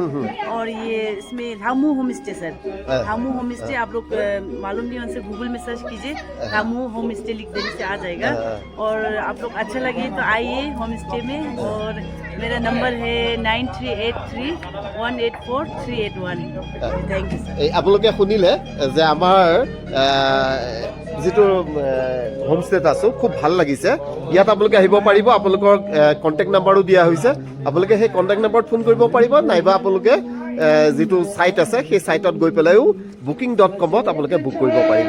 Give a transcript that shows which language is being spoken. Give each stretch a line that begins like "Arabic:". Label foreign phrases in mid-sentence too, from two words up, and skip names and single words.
Hindi: और ये इसमें धामू
English: home stay
Hindi: सर, धामू
English: home stay
Hindi: आप लोग मालूम नहीं, उनसे गूगल में सर्च कीजिए, धामू
English: home stay
Hindi: लिख देने से आ जाएगा। और आप लोग अच्छा लगे तो आइए
English: home stay
Hindi: में। और मेरा नंबर है 9383184381।
English: thank you sir.
Assamese: এই আপোনালোকে শুনিলে যে আমাৰ যিটো হোমষ্টেত আছোঁ খুব ভাল লাগিছে। ইয়াত আপোনালোকে আহিব পাৰিব, আপোনালোকৰ
English: contact number
Assamese: দিয়া হৈছে, আপোনালোকে সেই
English: contact number
Assamese: ফোন কৰিব পাৰিব, নাইবা আপোনালোকে যিটো ছাইট আছে সেই ছাইটত গৈ পেলাইও booking.com-ত আপোনালোকে বুক কৰিব পাৰিব।